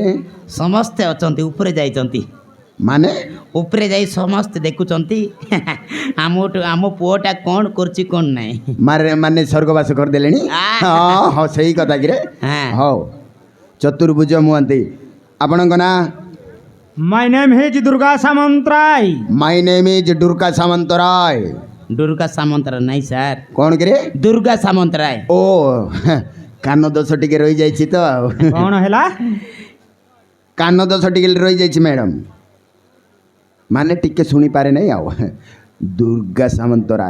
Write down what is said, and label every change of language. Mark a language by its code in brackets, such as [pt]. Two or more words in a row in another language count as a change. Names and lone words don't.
[or] ସମସ୍ତେ ଅଛନ୍ତି ଉପରେ ଯାଇଛନ୍ତି। ମାନେ ଉପରେ ଯାଇ ସମସ୍ତେ ଦେଖୁଛନ୍ତି ଆମ ପୁଅଟା କ'ଣ କରୁଛି କ'ଣ ନାହିଁ। ମାନେ ସ୍ୱର୍ଗବାସ କରିଦେଲେଣି ହଁ ହଁ ସେଇ କଥା କିରେ ହଁ। ହଉ ଚତୁର୍ଭୁଜ ମହାନ୍ତି ଆପଣଙ୍କ ନାଁ [en] My name is Durga Samantaray. My name is Durga Samantaray [or] ଦୁର୍ଗା ସାମନ୍ତରାୟ ନାହିଁ ସାର୍ କ'ଣ କିରେ ଦୁର୍ଗା ସାମନ୍ତରାୟ। ଓ କାନ ଦୋଷ ଟିକେ ରହିଯାଇଛି ତ ଆଉ [hi] कौन हैला [or] କାନ ଦୋଷ ଟିକେ ରହିଯାଇଛି ମ୍ୟାଡ଼ାମ୍ ମାନେ ଟିକେ ଶୁଣିପାରେ ନାହିଁ ଆଉ ଦୁର୍ଗା ସାମନ୍ତରାୟ